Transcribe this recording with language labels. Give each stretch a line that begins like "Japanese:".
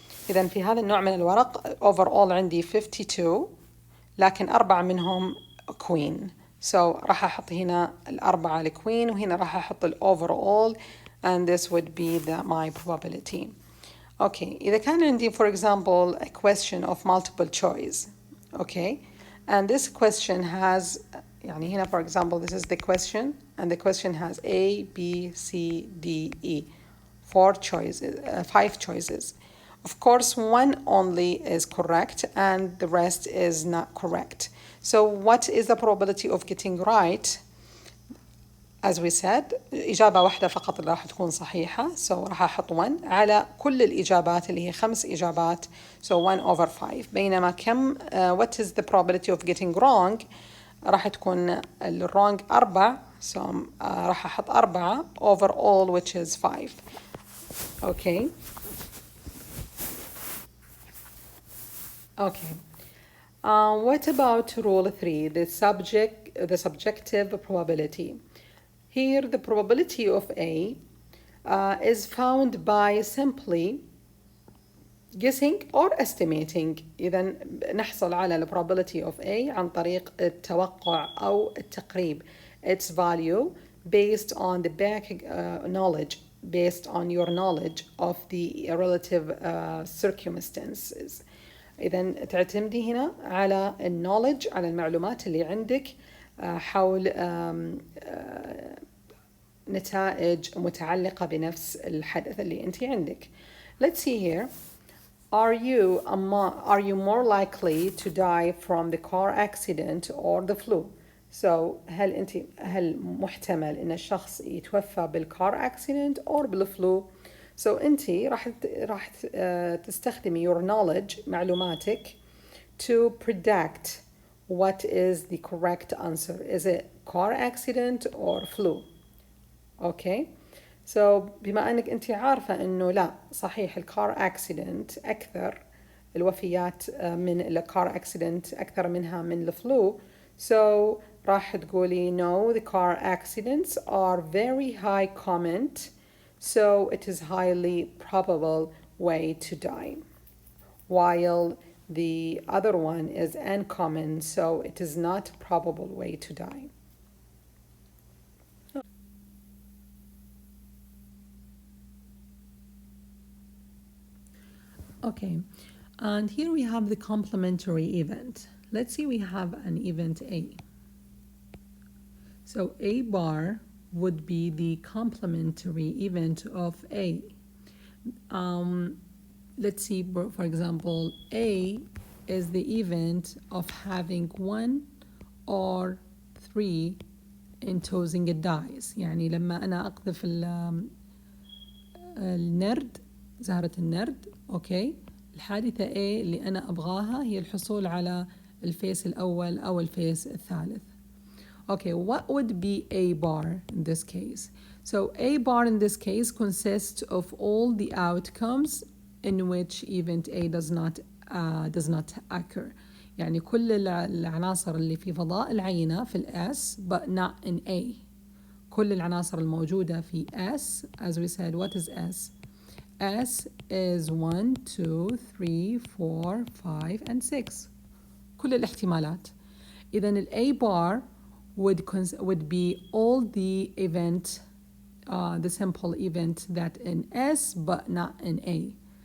Arabic: إذا في هذا النوع من الورق overall عندي 52 لكن 4 منهم queen.
English: So
Arabic: راح أحط هنا 4 الqueen وهنا راح أحط
English: overall and this would be my probability.
Arabic: إذا كان عندي
English: for example a question of multiple choice. And this question has
Arabic: يعني هنا
English: for example this is the question and the question has A, B, C, D, E. 5 choices. Of course, one only is correct and the rest is not correct. So what is the probability of getting right? As we said,
Arabic: إجابة واحدة فقط اللي راح تكون صحيحة. So راح أحط 1 على كل الإجابات اللي هي 5 إجابات.
English: So 1 over 5.
Arabic: بينما
English: what is the probability of getting wrong?
Arabic: راح تكون wrong 4.
English: So
Arabic: راح أحط
English: 4 over all which is 5. What about rule 3, the subjective probability? Here the probability of A is found by simply guessing or estimating.
Arabic: إذا نحصل على
English: the probability of A
Arabic: عن طريق التوقع أو التقريب.
English: Its value based on the back knowledge, based on your knowledge of the relative circumstances.
Arabic: إذا تعتمدي هنا على النولج، على المعلومات اللي عندك حول نتائج متعلقة بنفس الحدث اللي أنت عندك.
English: Let's see here. Are you more likely to die from the car accident or the flu? So
Arabic: هل محتمل إن الشخص يتوفى بالكار
English: accident or بالفلو؟ So
Arabic: أنت راح تستخدمي
English: your knowledge،
Arabic: معلوماتك
English: to predict what is the correct answer. Is it car accident or flu? Okay.
Arabic: So بما أنك أنت عارفة إنه لا صحيح الكار أكسيدنت أكثر الوفيات من الكار أكسيدنت أكثر منها من الفلو.
English: So
Arabic: راح تقولي
English: no, the car accidents are very high common, so it is highly probable way to die. While the other one is uncommon, so it is not probable way to die. Okay, and here we have the complementary event. Let's see, we have an event A. So A bar would be the complementary event of A. Let's see, for example, A is the event of having 1 or 3 entosing dies.
Arabic: يعني لما أنا أقذف النرد، زهرة النرد، أوكي، الحادثة A اللي أنا أبغاها هي الحصول على الفيس الأول أو الفيس الثالث.
English: Okay, what would be A bar in this case? So A bar in this case consists of all the outcomes in which event A does not occur.
Arabic: يعني كل العناصر اللي في فضاء العينة في S
English: but not in A.
Arabic: كل العناصر الموجودة في S,
English: as we said, what is S? S is 1, 2, 3, 4, 5 and 6.
Arabic: كل الاحتمالات. إذن ال
English: A bar would be all the event, the simple event that in S but not in A.